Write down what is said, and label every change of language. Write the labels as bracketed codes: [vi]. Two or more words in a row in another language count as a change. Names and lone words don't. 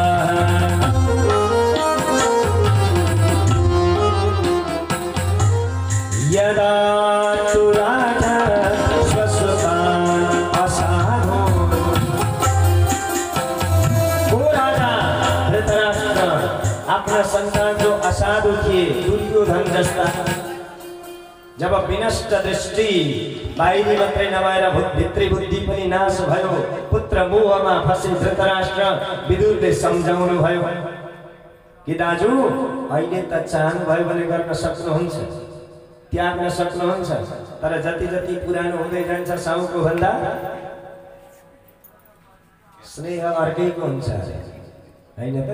[sa] यदा तु राजा स्वसुतान् असाधु। [ne] वो राजा धृतराष्ट्र आफ्ना सन्तान जो असाधु थिए, दुर्योधन जस्ता, जब [sa] विनष्ट दृष्टि [ne] बाहिरी मात्रै नभएर भित्री बुद्धि पनि नाश भयो, पुत्र मोहमा फसे धृतराष्ट्र विदुरले सम्झाउनु भयो कि दाजु अहिले त चाहनु भयो भने गर्न सक्नुहुन्छ, त्याग्न सक्नुहुन्छ, तर जति जति पुरानो हुँदै जान्छ साउको भन्दा स्नेह अर्कैको हुन्छ हैन त।